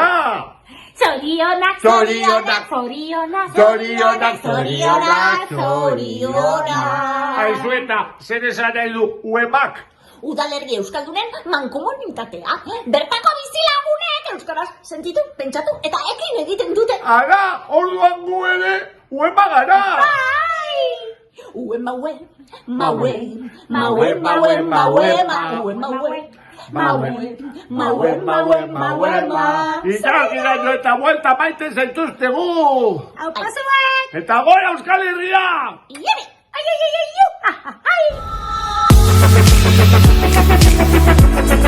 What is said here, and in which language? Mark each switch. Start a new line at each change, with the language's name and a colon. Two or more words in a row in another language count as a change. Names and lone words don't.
Basque: Zorionak, zorionak, zorionak, zorionak, zorionak, zorionak! Haizueta, zer esan nahi du UEMak? Udalerri euskaldunen mankomunitatea. Bertako bizilagunek euskaraz sentitu, pentsatu eta ekin egiten dute. Ara, orduan gu ere, UEMA gara! Bai! UEMA ue, maue, maue, maue, maue, maue, maue. Maue, maue, maue, maue, maue. Itagiraino eta buelta maite zaituztegu! Hau pasuek! Eta gora Euskal Herria! Iere! Ai, ai, ai, ai, ai, ai, ai!